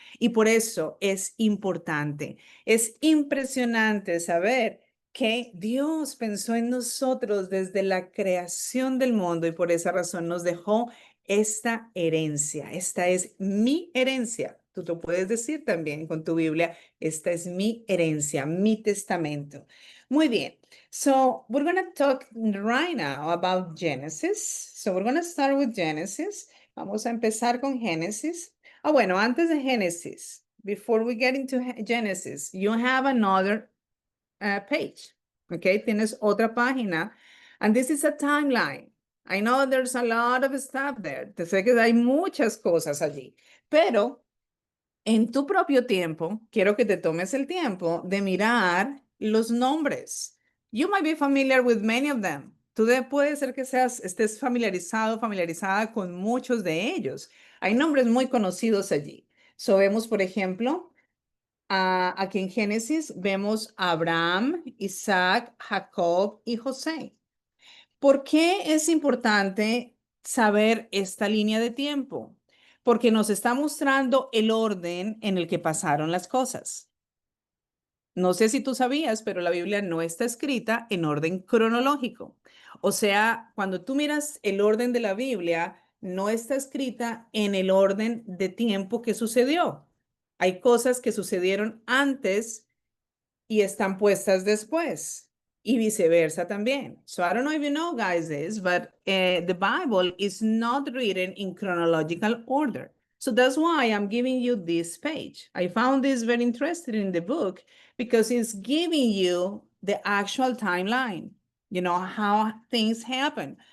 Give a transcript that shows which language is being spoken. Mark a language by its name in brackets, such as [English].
[Spanish] Y por eso es importante, es impresionante saber que Dios pensó en nosotros desde la creación del mundo y por esa razón nos dejó esta herencia. Esta es mi herencia. Tú lo puedes decir también con tu Biblia. Esta es mi herencia, mi testamento. Muy bien. [English] So we're going to talk right now about Genesis. So we're going to start with Genesis. [Spanish] Vamos a empezar con Génesis. Ah, bueno, antes de Génesis, [English] before we get into Genesis, you have another page, okay? [Spanish] Tienes otra página, [English] and this is a timeline. I know there's a lot of stuff there. [Spanish] Te sé que hay muchas cosas allí, pero en tu propio tiempo, quiero que te tomes el tiempo de mirar los nombres. [English] You might be familiar with many of them. [Spanish] Puede ser que estés familiarizado, familiarizada con muchos de ellos. Hay nombres muy conocidos allí. So vemos, por ejemplo, aquí en Génesis, vemos a Abraham, Isaac, Jacob y José. ¿Por qué es importante saber esta línea de tiempo? Porque nos está mostrando el orden en el que pasaron las cosas. No sé si tú sabías, pero la Biblia no está escrita en orden cronológico. O sea, cuando tú miras el orden de la Biblia, no está escrita en el orden de tiempo que sucedió. Hay cosas que sucedieron antes y están puestas después y viceversa también. [English] So I don't know if you know, guys, this, but the Bible is not written in chronological order. So that's why I'm giving you this page. I found this very interesting in the book because it's giving you the actual timeline, you know, how things happen.